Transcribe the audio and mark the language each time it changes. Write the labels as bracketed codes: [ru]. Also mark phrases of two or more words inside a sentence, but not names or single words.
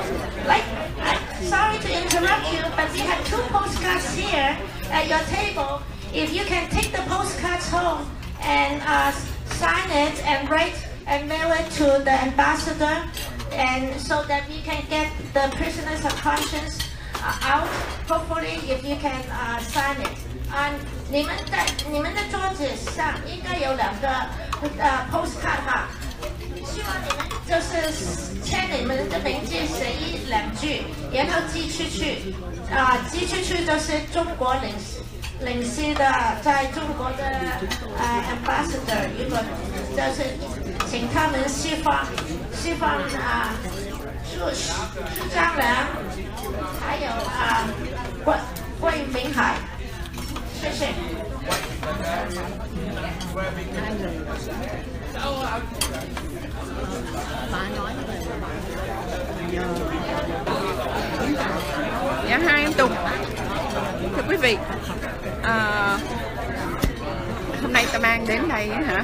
[en] Sorry to interrupt you, but we have 2 postcards here at your table. If you can take the postcards home and sign it and write and mail it to the ambassador, and so that we can get the prisoners of conscience out. Hopefully, if you can sign it. [zh] 你们的桌子上应该有2个postcard 哈，希望你们就是签你们的名字，写1-2句，然后寄出去。寄出去就是中国领事的，在中国的ambassador， 如果就是请他们释放苏张良，还有桂明海，谢谢。 [vi] Dạ, hai em Tùng. Thưa quý vị, hôm nay Tâm An đến đây hả?